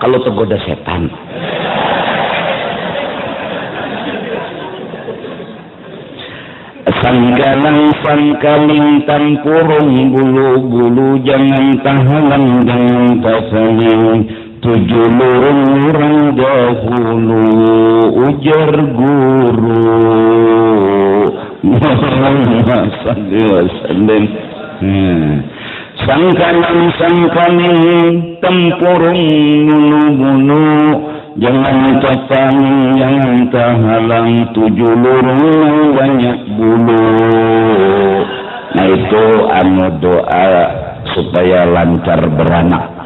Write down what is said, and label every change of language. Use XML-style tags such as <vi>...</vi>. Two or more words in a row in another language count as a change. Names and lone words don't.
<bjn>Kalau tergoda setan. Sanggalang sangkaling tampurung bulu-bulu jangan tahalang jangan tasaling 7 lurung dahulu ujar guru Muhammad</bjn> <ar>صلى الله عليه وسلم.</ar> <bjn>Sangkalang sangkaling tampurung bulu-bulu jangan tapang, jangan tahalang 7 lurung banyak bulu. Nah itu anu doa supaya lancar beranak.</bjn>